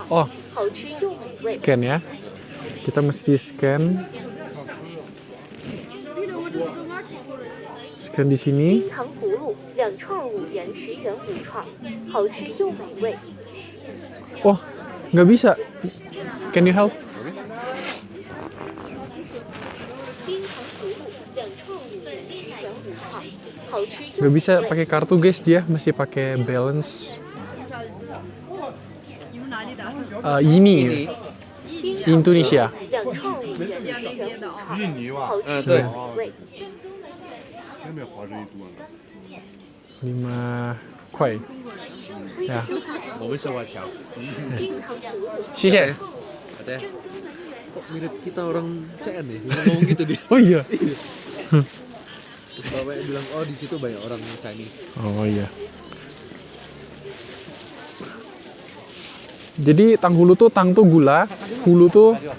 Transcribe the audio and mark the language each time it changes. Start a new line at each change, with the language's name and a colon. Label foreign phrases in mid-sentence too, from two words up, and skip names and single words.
Indonesian: oh, scan ya. Kita mesti scan. Scan di sini. Oh, nggak bisa.
English: Can you help?
Indonesian: Nggak bisa pakai kartu guys, dia mesti pakai balance. Ini Indonesia.
Chinese: 印尼吧？对。哦，那边花这一多呢。 5 块. Ya, 我们是华侨。谢谢.
Indonesian: Ada ya? Kok mirip kita orang CN nih? Ngomong gitu dia. Oh iya. Terus bapaknya bilang, oh di situ banyak orang Chinese. Oh iya. Jadi tanghulu tuh, tang tuh gula, hulu tuh